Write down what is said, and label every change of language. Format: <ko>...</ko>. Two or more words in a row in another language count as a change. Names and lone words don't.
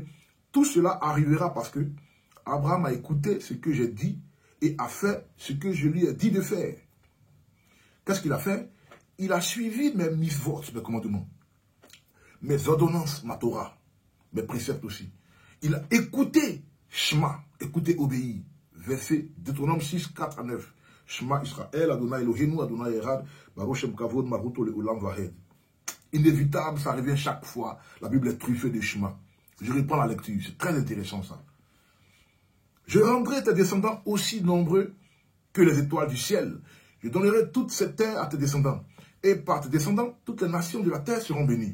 <fr>Tout cela arrivera parce que Abraham a écouté ce que j'ai dit et a fait ce que je lui ai dit de faire. Qu'est-ce qu'il a fait? Il a suivi mes mitzvot, mes commandements, mes ordonnances, ma Torah, mes préceptes aussi. Il a écouté Shema, écouté, obéi. Verset Deutéronome 6, 4 à 9.</fr> <he>שמע ישראל אדני אלהינו אדני אחד ברוך שם כבוד מלכותו לעולם ועד.</he> <fr>Inévitable, ça revient chaque fois. La Bible est truffée de Shema. Je reprends la lecture, c'est très intéressant ça. Je rendrai tes descendants aussi nombreux que les étoiles du ciel. Je donnerai toute cette terre à tes descendants. Et par tes descendants, toutes les nations de la terre seront bénies.</fr>